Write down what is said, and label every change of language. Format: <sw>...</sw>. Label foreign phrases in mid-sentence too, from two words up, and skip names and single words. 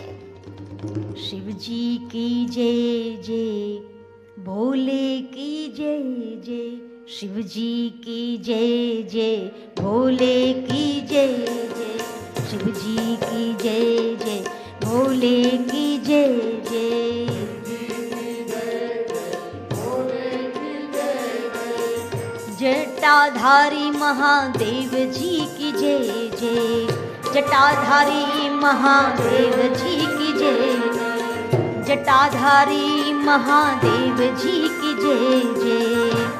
<hi>शिवजी की जय जय, भोले की जय जय, शिवजी की जय जय, भोले की जय जय, शिवजी की जय जय, भोले की जय जय. जटाधारी महादेव जी की जय जय, जटाधारी महादेव जी की जय, जटाधारी महादेव जी की जय जय.</hi>